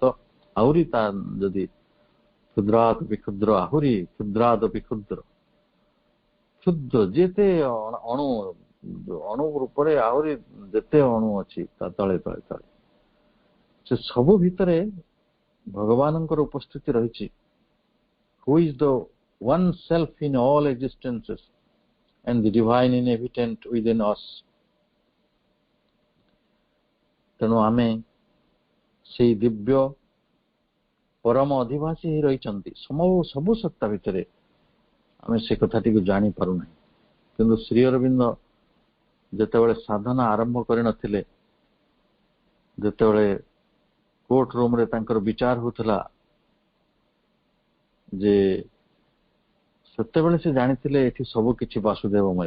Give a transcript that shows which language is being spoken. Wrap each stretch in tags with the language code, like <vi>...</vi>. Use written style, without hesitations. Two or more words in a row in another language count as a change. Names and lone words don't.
<or>ଆହୁରି ତା ଯଦି କ୍ଷୁଦ୍ରାତ ବିକ୍ଷୁଦ୍ର, ଆହୁରି କ୍ଷୁଦ୍ରାତ ବିକ୍ଷୁଦ୍ର, କ୍ଷୁଦ୍ର ଯେତେ ଅଣୁ ରୂପରେ ଆହୁରି ଯେତେ ଅଣୁ ଅଛି ତା ତଳେ ତଳେ ତଳେ, ସେ ସବୁ ଭିତରେ ଭଗବାନଙ୍କର ଉପସ୍ଥିତି ରହିଛି।</or> <en>Who is the one self in all existences and the divine inhabitant within us.</en> <or>ତେଣୁ ଆମେ ସେଇ ଦିବ୍ୟ ପରମ ଅଧିବାସୀ ହେଇ ରହିଛନ୍ତି ସବୁ ସତ୍ତା ଭିତରେ, ଆମେ ସେ କଥାଟିକୁ ଜାଣିପାରୁନାହିଁ। କିନ୍ତୁ ଶ୍ରୀ ଅରବିନ୍ଦ ଯେତେବେଳେ ସାଧନା ଆରମ୍ଭ କରିନଥିଲେ, ଯେତେବେଳେ</or> <en>court roomରେ</en> <or>ତାଙ୍କର ବିଚାର ହେଉଥିଲା, ଯେ ସେତେବେଳେ ସେ ଜାଣିଥିଲେ ଏଠି ସବୁ କିଛି ବାସୁଦେବମୟ।</or>